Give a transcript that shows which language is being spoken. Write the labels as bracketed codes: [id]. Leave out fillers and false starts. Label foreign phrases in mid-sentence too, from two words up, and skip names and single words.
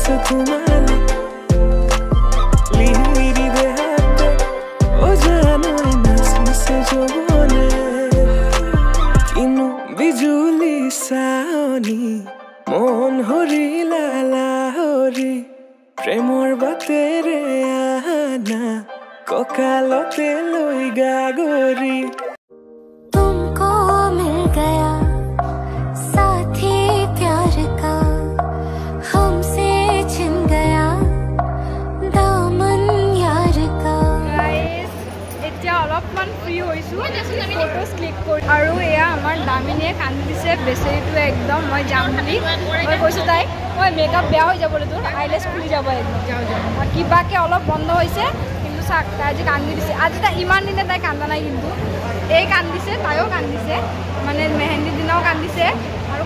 [as] সোমালে লিহিৰি দেহাতে ও জানই নাচিছে যৌৱনে কিনো বিজুলী চাৱনি মন হৰিলা লাহৰি প্ৰেমৰ বাটেৰে আনা কঁকালতে লৈ গাগৰি [hi] तुमको मिल गया साथी प्यार का हमसे छिन गया दामन यार का [as] गाइस এতিয়া অলপমান ফ্ৰী হৈছো [en] photos click [as] কৰি আৰু এয়া আমাৰ দামিনীয়ে কান্দি দিছে বেচেৰিটো একদম মই যাম বুলি মই কৈছো তাই মই মেকআপ বেয়া হৈ যাবলৈ তোৰ আইলেছ খুলি যাব একদম কিবাকে অলপ বন্ধ হৈছে কিন্তু চাক তাই আজি কান্দি দিছে আজি তাই ইমান দিনে তাই কান্দা নাই কিন্তু এই কান্দিছে তাইও কান্দিছে মানে মেহেন্দিৰ দিনাও কান্দিছে আৰু